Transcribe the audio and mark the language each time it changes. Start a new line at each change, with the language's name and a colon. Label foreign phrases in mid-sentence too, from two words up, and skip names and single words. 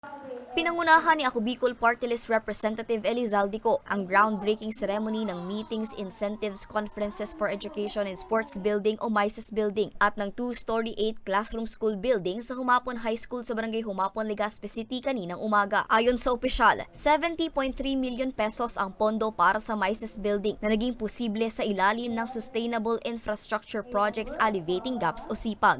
Filipino: Pinangunahan ni Ako Bicol Party List Representative Elizaldico ang
English: groundbreaking ceremony
Filipino: ng Meetings, Incentives, Conferences for Education and Sports Building o MICES Building at ng
English: 2-story 8-classroom school building
Filipino: sa Humapon High School sa Barangay Humapon, Legazpi City kaninang umaga. Ayon sa opisyal, 70.3
English: million pesos
Filipino: ang pondo para sa MICES Building na naging posible sa ilalim ng Sustainable Infrastructure Projects Alleviating Gaps o SIPAG.